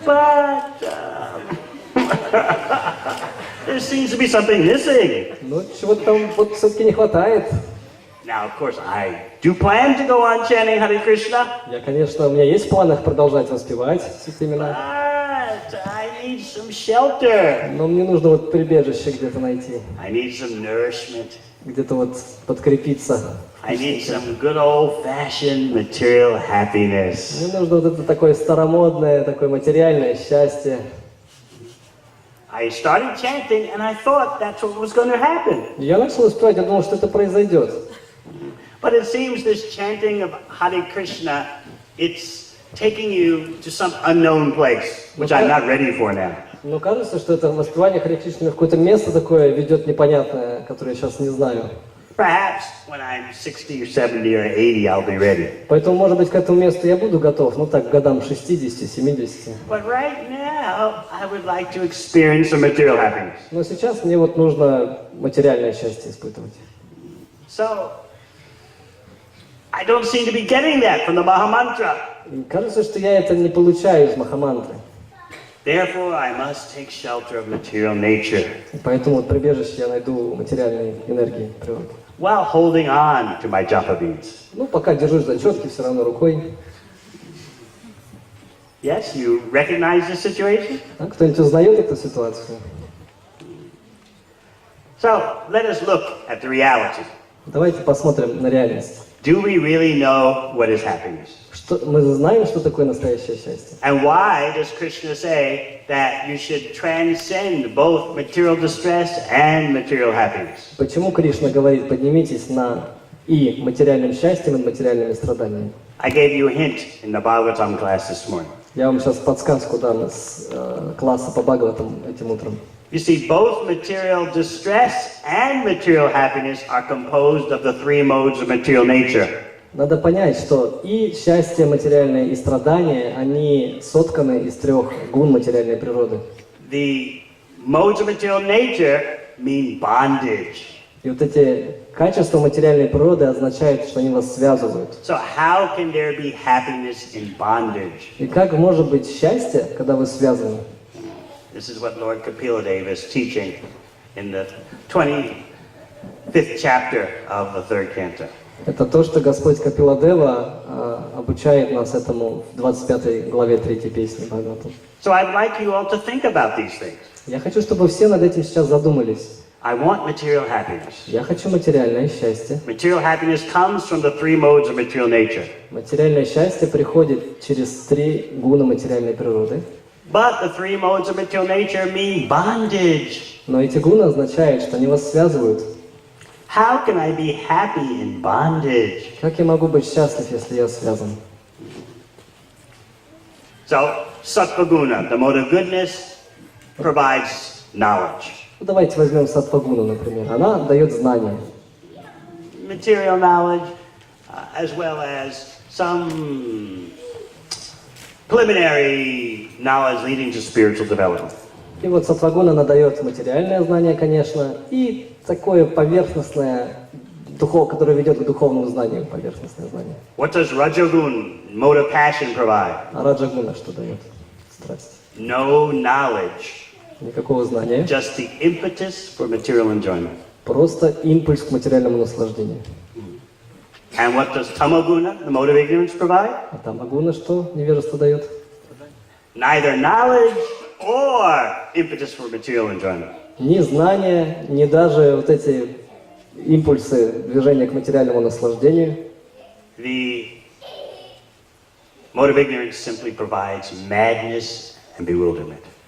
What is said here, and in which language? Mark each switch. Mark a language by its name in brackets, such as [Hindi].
[English] But there seems to be something missing. [Russian] Ну, чего-то там вот все-таки не хватает. [English] Now, of course, I do plan to go on chanting Hare Krishna. [Russian] Я, конечно, у меня есть в планах продолжать воспевать святые имена. [English] But I need some shelter. [Russian] Но мне нужно вот прибежище где-то найти. [English] I need some nourishment. [Russian] Где-то вот подкрепиться. [English] I need some good old-fashioned material happiness. [Russian] Мне нужно вот это такое старомодное, такое материальное счастье. [English] I started chanting, and I thought that's what was going to happen. [Russian] Я начал воспевать, я думал, что это произойдет. [English] But it seems this chanting of Hare Krishna, it's taking you to some unknown place, which I'm not ready for now. [Russian] Но кажется, что это воспевание Харе Кришны в какое-то место такое ведет непонятное, которое я сейчас не знаю. [English] Perhaps when I'm 60 or 70 or 80, I'll be ready. [Russian] Поэтому, может быть, к этому месту я буду готов, ну так, к годам 60-70. [English] But right now, I would like to experience some material happiness. [Russian] Но сейчас мне вот нужно материальное счастье испытывать. [English] So, I don't seem to be getting that from the Mahamantra. [Russian] И кажется, что я это не получаю из Махамантры. [English] Therefore, I must take shelter of material nature. [Russian] И поэтому вот прибежище я найду материальной энергии природы. [English] While holding on to my japa beads. [Russian] Ну, пока держусь за четки, все равно рукой. [English] Yes, you recognize the situation? [Russian] А кто-нибудь узнает эту ситуацию? [English] So, let us look at the reality. [Russian] Давайте посмотрим на реальность. [English] Do we really know what is happiness? [Russian] Мы знаем, что такое настоящее счастье. [English] And why does Krishna say that you should transcend both material distress and material happiness? [Russian] Почему Кришна говорит, поднимитесь на и материальным счастьем, и материальными страданиями? [English] I gave you a hint in the Bhagavatam class this morning. [Russian] Я вам сейчас подсказку дам из класса по Бхагаватам этим утром. [English] You see, both material distress and material happiness are composed of the three modes of material nature. [Russian] Надо понять, что и счастье материальное, и страдания, они сотканы из трех гун материальной природы. [English] The modes of material nature mean bondage. [Russian] И вот эти качества материальной природы означают, что они вас связывают. [English] So how can there be happiness in bondage? [Russian] И как может быть счастье, когда вы связаны? [English] This is what Lord Kapiladeva is teaching in the 25th chapter of the third canto. [Russian] Это то, что Господь Капиладева обучает нас этому в 25 главе 3 песни Бхагаватам. [English] So I'd like you all to think about these things. [Russian] Я хочу, чтобы все над этим сейчас задумались. [English] I want material happiness. [Russian] Я хочу материальное счастье. [English] Material happiness comes from the three modes of material nature. [Russian] Материальное счастье приходит через три гуна материальной природы. [English] But the three modes of material nature mean bondage. [Russian] Но эти гуны означают, что они вас связывают. [English] How can I be happy in bondage? [Russian] Как я могу быть счастлив, если я связан? [English] So, sattva guna, the mode of goodness, provides knowledge. [Russian] Ну, давайте возьмем саттва-гуну, например. Она дает знания. [English] Material knowledge, as well as some preliminary knowledge leading to spiritual development. [Russian] И вот саттва-гуна, она дает материальное знание, конечно, и такое поверхностное который ведет к духовному знанию, поверхностное знание. [English] What does Rajagun, mode of passion, provide? [Russian] А раджагуна что дает? Страсть. [English] No knowledge. [Russian] Никакого знания. [English] Just the impetus for material enjoyment. [Russian] Просто импульс к материальному наслаждению. [English] And what does Tamaguna, the mode of ignorance, provide? [Russian] А тамагуна что невежество дает? [English] Neither knowledge or impetus for material enjoyment. [Russian] Ни знания, ни даже вот эти импульсы движения к материальному наслаждению. [English] The mode of ignorance simply provides madness and bewilderment.